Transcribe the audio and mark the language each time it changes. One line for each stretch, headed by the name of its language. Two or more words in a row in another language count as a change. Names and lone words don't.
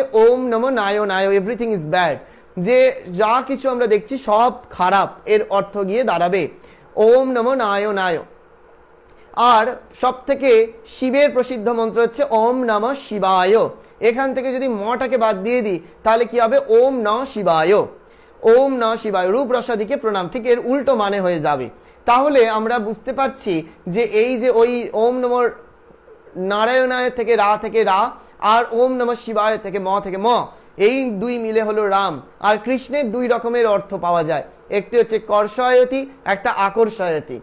Sanskrit: ওম নমো নারায়ণায়,
English: everything is bad,
Bangla: যে যা কিছু আমরা দেখছি সব খারাপ, এর অর্থ গিয়ে দাঁড়াবে
Sanskrit: ওম নমো নারায়ণায়।
Bangla: আর সব থেকে শিবের প্রসিদ্ধ মন্ত্র হচ্ছে
Sanskrit: ওম নমঃ শিবায়।
Bangla: এখান থেকে যদি মটাকে বাদ দিয়ে দিই তাহলে কি হবে?
Sanskrit: ওম নমঃ শিবায়, ওম নমঃ শিবায়,
Bangla: রূপ রসাদিকে প্রণাম, ঠিক এর উল্টো মানে হয়ে যাবে। তাহলে আমরা বুঝতে পারছি যে এই যে ওই
Sanskrit: ওম নমঃ নারায়ণায়
Bangla: থেকে রা আর
Sanskrit: ওম নমঃ শিবায়
Bangla: থেকে ম, এই দুই মিলে হলো রাম। আর কৃষ্ণের দুই রকমের অর্থ পাওয়া যায়, একটি হচ্ছে কর্ষয়তি, একটা আকর্ষয়তি।